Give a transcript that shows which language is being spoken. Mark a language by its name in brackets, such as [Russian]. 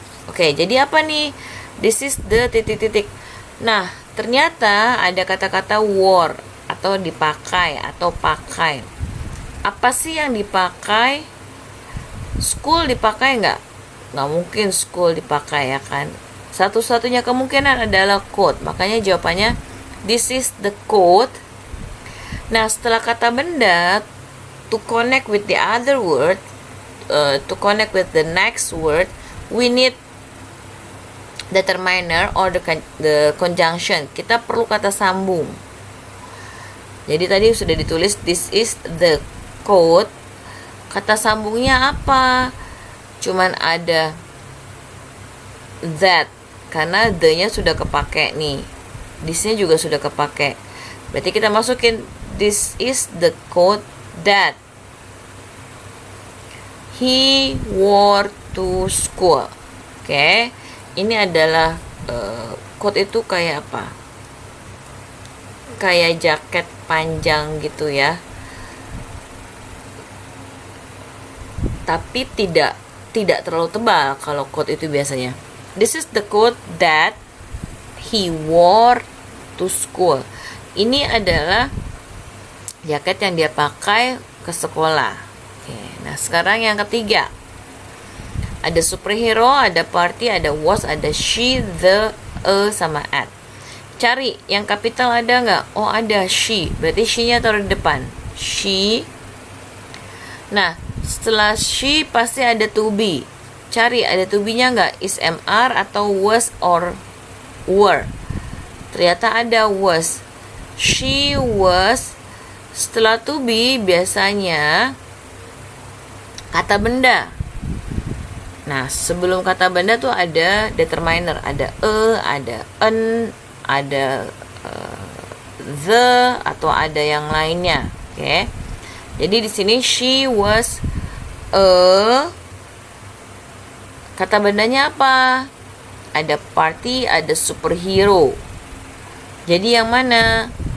[Indonesian] Oke, jadi apa nih? [English] This is the [Indonesian] titik. Nah, ternyata ada kata-kata wore atau dipakai atau pakai. Apa sih yang dipakai? School dipakai nggak? Nggak mungkin school dipakai ya kan. Satu-satunya kemungkinan adalah coat. Makanya jawabannya [English] this is the coat. Nah, setelah kata benda, to connect with the other word, to connect with the next word, we need determiner or the conjunction. [Indonesian] Kita perlu kata sambung. Jadi tadi sudah ditulis [English] this is the coat. [Indonesian] Kata sambungnya apa? Cuman ada that, karena the-nya sudah kepake nih. This-nya juga sudah kepake. Berarti kita masukin [English] this is the coat that he wore to school. Oke. [Indonesian] Ini adalah coat itu kayak apa? Kayak jaket panjang gitu ya. Tapi tidak terlalu tebal kalau coat itu biasanya. [English] This is the coat that he wore to school. [Indonesian] Ini adalah jaket yang dia pakai ke sekolah. Oke, nah sekarang yang ketiga. Ada superhero, ada party, ada was, ada she, the, a, sama at. Cari yang kapital ada nggak? Oh ada, she. Berarti she-nya taruh di depan. She. Nah, setelah she pasti ada to be. Cari ada to be-nya nggak? [English] Is, am, are, atau was or were. [Indonesian] Ternyata ada [English] was. She was. [Indonesian] Setelah to be biasanya kata benda. Nah, sebelum kata benda tuh ada determiner, ada ada an, ada the, atau ada yang lainnya. Oke. Jadi di sini [English] she was a, [Indonesian] kata bendanya apa? Ada party, ada superhero. Jadi yang mana?